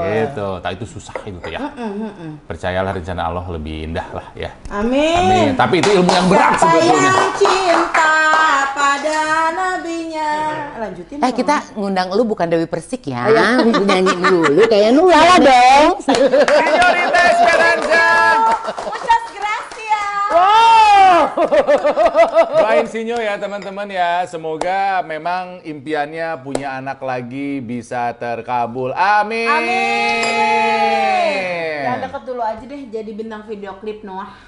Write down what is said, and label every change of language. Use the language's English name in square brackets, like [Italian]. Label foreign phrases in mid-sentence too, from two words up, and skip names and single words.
[Indonesian] Gitu, tak itu susah itu ya. Percayalah rencana Allah lebih indah lah ya. Amin. Tapi itu ilmu yang berat Siapa sebetulnya. yang cinta pada nabinya. Lanjutin dong. Kita ngundang lu bukan Dewi Persik ya. Nyanyi dulu kayak Nula dong. Señorita Esperanza. [Spanish] Muchas gracias. [Indonesian] Doain Sinyo ya teman-teman ya. Semoga memang impiannya punya anak lagi bisa terkabul. Amin. Jangan deket dulu aja deh jadi bintang video klip Noah.